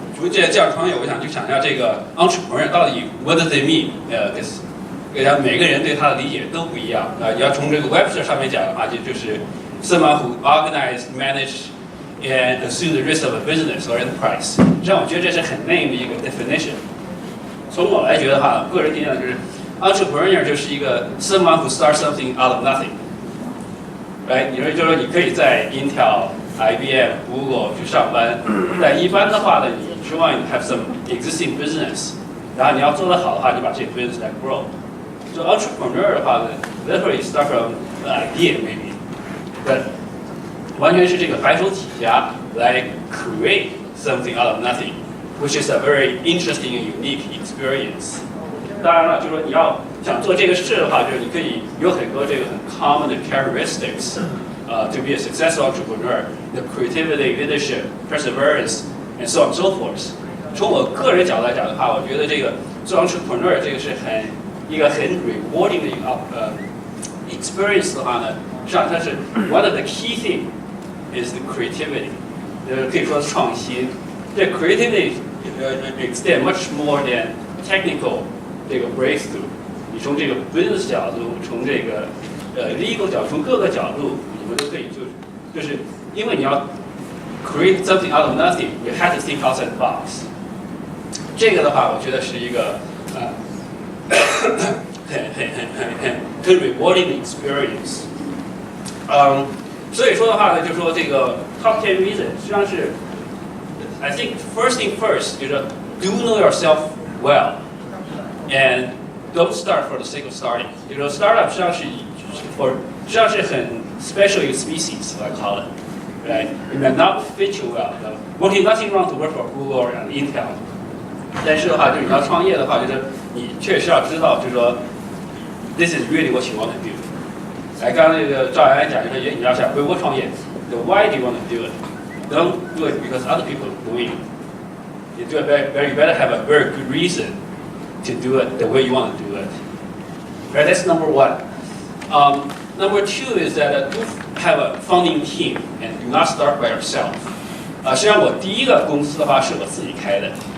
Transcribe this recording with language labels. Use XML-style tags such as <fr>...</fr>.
<zh>这样创业，我想就想一下这个 entrepreneur 到底</zh> <en>what does it mean？</en> <zh>每个人对他的理解都不一样。要从这个 Webster 上面讲的话，就是</zh> <en>someone who organize, manage, and assume the risk of a business or enterprise。</en> <zh>实际上，我觉得这是很内的一个 definition。从我来觉得的话，个人定义就是 entrepreneur 就是一个</zh> <en>someone who starts something out of nothing。 Right？</en> <zh>你说就是说你可以在 Intel、IBM、Google 去上班，但一般的话呢，你希望</zh> <en>have some existing business，</en> <zh>然后你要做得好的话，你把这个 business 来 grow。</zh> <en>So entrepreneur 的话呢 ，literally start from an idea maybe，</en> <zh>但完全是这个白手起家来</zh> <en>create something out of nothing，which is a very interesting and unique experience。</en> <zh>当然了，就是说你要想做这个事的话，就是你可以有很多这个很 common 的 characteristics，</zh> <en>to be a successful entrepreneur，the creativity, leadership, perseverance, and so on and so forth。</en> <zh>从我个人角度来讲的话，我觉得这个做 entrepreneur 这个是一个很 rewarding 的一个experience 的话呢，实际上它是</zh> <en>one of the key thing is the creativity，</en> <zh>可以说是创新。</zh> <en>这 creativity extend much more than technical 这个 breakthrough。</en> <zh>你从这个 business 角度，从这个legal 角度，从各个角度，你们都可以就是因为你要 create something out of nothing，</zh> <en>you have to think outside the box。</en> <zh>这个的话，我觉得是一个很 rewarding 的 experience。所以说的话呢，就说这个</zh> <en>top 10 reasons</en> <zh>实际上是</zh> <en>I think first thing first 就是 do know yourself well and don't start for the sake of starting。</en> <zh>就是说 startup 实际上是很 special species</zh> <en>I call it。 Right? It may not fit you well. Working nothing wrong to work for Google and Intel。</en> <zh>但是的话，就是你要创业的话，就是你确实要知道，就是说 ，</zh> <en>this is really what you want to do。</en> <zh>刚刚这个赵阳讲，就是你要想回国创业 ，</zh> <en>the why do you want to do it? Don't do it because other people are doing it. You do it you better have a very good reason to do it the way you want to do it. Right? That's number one. Number two is that do have a founding team and do not start by yourself.</en> <zh>实际上我第一个公司的话是我自己开的。</zh>